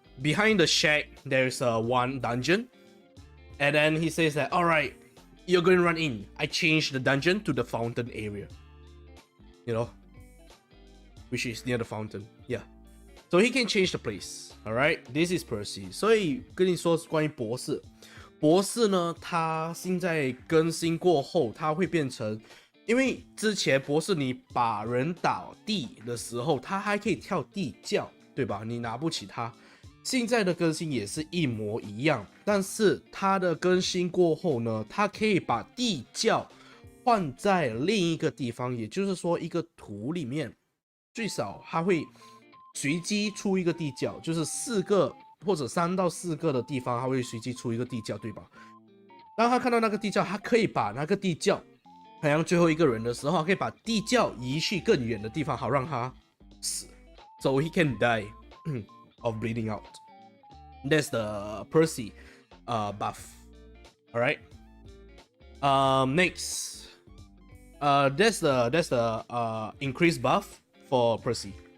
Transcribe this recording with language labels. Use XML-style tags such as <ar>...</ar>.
<en>Behind the shack there's one dungeon, and then he says that, all right, you're going to run in. I changed the dungeon to the fountain area, you know, which is near the fountain. Yeah, so he can change the place. All right, this is Percy.</en> <zh>所以跟你说关于博士，博士呢，他现在更新过后，他会变成，因为之前博士你把人打地的时候，他还可以跳地窖，对吧？你拿不起他。现在的更新也是一模一样，但是它的更新过后呢，它可以把地窖换在另一个地方，也就是说一个图里面最少它会随机出一个地窖，就是4个或者3到4个的地方，它会随机出一个地窖，对吧？当他看到那个地窖，他可以把那个地窖，好像最后一个人的时候，可以把地窖移去更远的地方，好让他死。</zh> <en>So he can die of bleeding out. That's the Percy buff. All right. Next, that's the increased buff for Percy.</en>